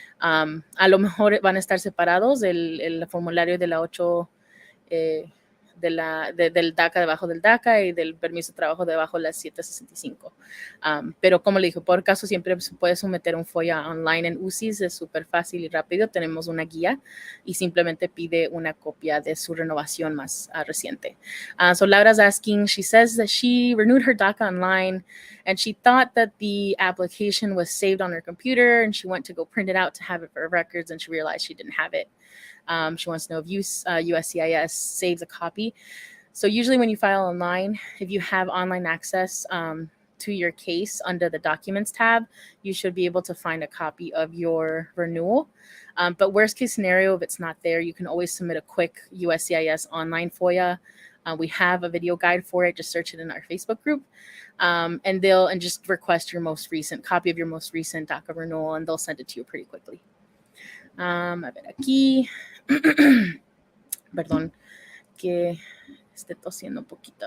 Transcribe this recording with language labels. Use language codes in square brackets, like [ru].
[es] A lo mejor van a estar separados el formulario de la 8, del DACA debajo del DACA y del permiso de trabajo debajo de las 765. Pero como le dije, por caso siempre se puede someter un FOIA online en UCIS, es súper fácil y rápido. Tenemos una guía y simplemente pide una copia de su renovación más reciente. [en] So Laura's asking, she says that she renewed her DACA online and she thought that the application was saved on her computer and she went to go print it out to have it for her records and she realized she didn't have it. She wants to know if USCIS saves a copy. So usually when you file online, if you have online access to your case under the documents tab, you should be able to find a copy of your renewal. But worst case scenario, if it's not there, you can always submit a quick USCIS online FOIA. We have a video guide for it. Just search it in our Facebook group. And just request your most recent copy of your most recent DACA renewal, and they'll send it to you pretty quickly. [es] A ver aquí. Perdón, que esté tosiendo un poquito.